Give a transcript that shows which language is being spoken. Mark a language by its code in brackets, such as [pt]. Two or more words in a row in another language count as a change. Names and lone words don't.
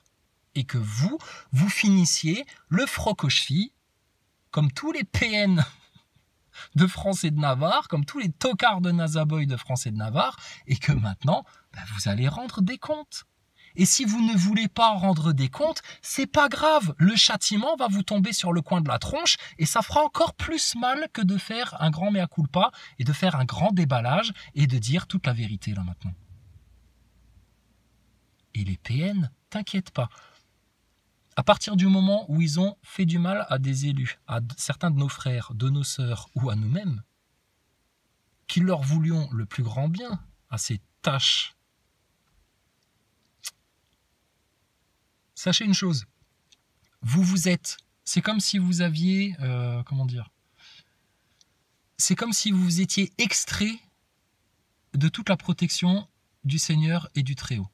[fr] Et que vous finissiez le froc aux chevilles, comme tous les PN de France et de Navarre, comme tous les tocards de Nazaboy de France et de Navarre, et que maintenant, vous allez rendre des comptes. Et si vous ne voulez pas rendre des comptes, c'est pas grave. Le châtiment va vous tomber sur le coin de la tronche et ça fera encore plus mal que de faire un grand [la] mea culpa [fr] et de faire un grand déballage et de dire toute la vérité là maintenant. Et les PN, t'inquiète pas. À partir du moment où ils ont fait du mal à des élus, à certains de nos frères, de nos sœurs ou à nous-mêmes, qu'ils leur voulions le plus grand bien à ces tâches, sachez une chose, vous êtes, c'est comme si vous aviez, c'est comme si vous étiez extrait de toute la protection du Seigneur et du Très-Haut.